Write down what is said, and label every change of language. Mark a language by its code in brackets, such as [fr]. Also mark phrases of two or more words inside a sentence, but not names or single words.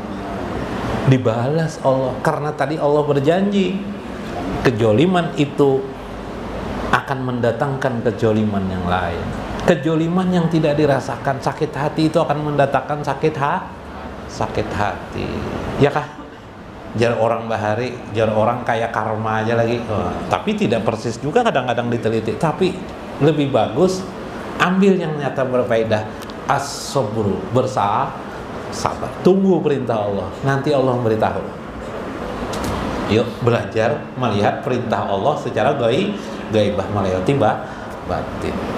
[id] Dibalas Allah, karena tadi Allah berjanji kejoliman itu akan mendatangkan kejoliman yang lain. Kejoliman yang tidak dirasakan, sakit hati itu akan mendatangkan sakit hati. [bjn] Ya kah? Jar orang bahari, jar orang kayak karma aja lagi. [id] Tapi tidak persis juga, kadang-kadang diteliti. Tapi lebih bagus ambil yang nyata berfaedah. As-sabru, sabar. Tunggu perintah Allah. Nanti Allah memberitahu. Yuk belajar melihat perintah Allah secara gaibah melewati batin.